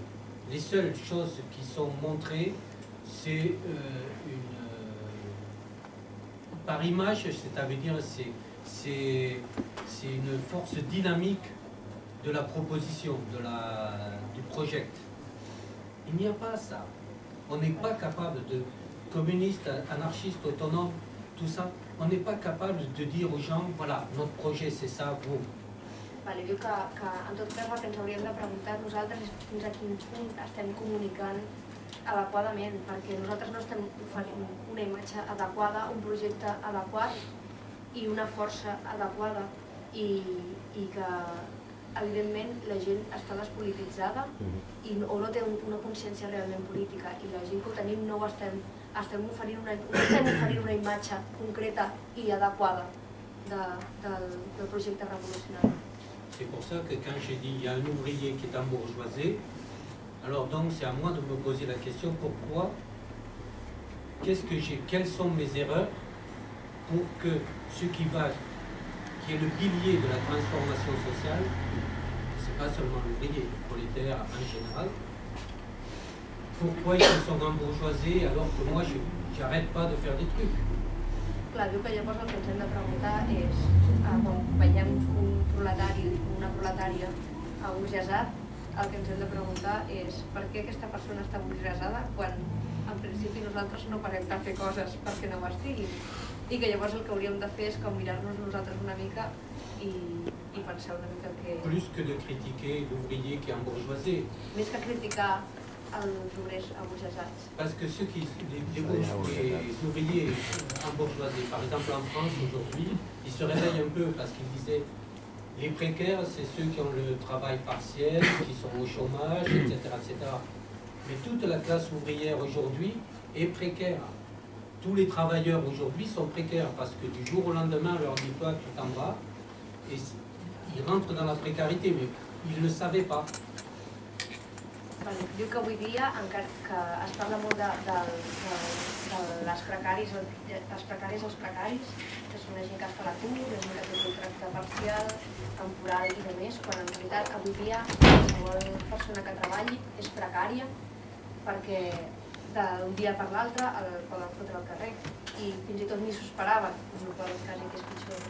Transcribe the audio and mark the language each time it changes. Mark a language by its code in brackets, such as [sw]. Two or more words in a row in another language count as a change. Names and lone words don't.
[fr] Les seules choses qui sont montrées, c'est par image, c'est-à-dire c'est une force dynamique de la proposition, du projet. Il n'y a pas ça. On n'est pas capable de communistes, anarchistes, autonomes, tout ça. On n'est pas capable de dire aux gens, voilà, notre projet c'est ça, vous. [ca] Vale, diu que en tot cas el que ens hauríem de preguntar nosaltres és fins a quin punt estem comunicant adequadament, perquè nosaltres no estem oferint una imatge adequada, un projecte adequat i una força adequada i que evidentment la gent està despolititzada o no té una consciència realment política i la gent que ho tenim no ho estem oferint una imatge concreta i adequada del projecte revolucionari. [fr] C'est pour ça que quand j'ai dit il y a un ouvrier qui est embourgeoisé, alors donc c'est à moi de me poser la question pourquoi, quelles sont mes erreurs pour que ce qui est le pilier de la transformation sociale, c'est pas seulement l'ouvrier, le prolétaire en général, pourquoi ils se sont embourgeoisés alors que moi j'arrête pas de faire des trucs. [ca] Clar, diu que llavors el que ens hem de preguntar és, quan veiem un proletari o una proletària aburgesat, el que ens hem de preguntar és per què aquesta persona està aburgesada quan en principi nosaltres no parem de fer coses perquè no ho estiguin. I que llavors el que hauríem de fer és com mirar-nos nosaltres una mica i pensar una mica que... [fr] Plus que de critiquer l'ouvrier qui est embourgeoisé. [ca] Més que criticar els obrers aburgesats. [fr] Parce que les ouvriers embourgeoisés, par exemple en France aujourd'hui, ils se réveillent un peu parce qu'ils disaient les précaires, c'est ceux qui ont le travail partiel, qui sont au chômage, etc., etc. Mais toute la classe ouvrière aujourd'hui est précaire. Tous les travailleurs aujourd'hui sont précaires parce que du jour au lendemain, on leur dit toi, tu t'en vas, et ils rentrent dans la précarité, mais ils ne le savaient pas. [ca] Diu que avui dia, encara que es parla molt de les precaris als precaris, que són la gent que està a l'atur, la gent que té contracte parcial, temporal i demés, quan en realitat avui dia qualsevol persona que treballi és precària perquè d'un dia per l'altre el poden fotre al carrer i fins i tot ni s'ho esperaven, en el qual cas que és pitjor.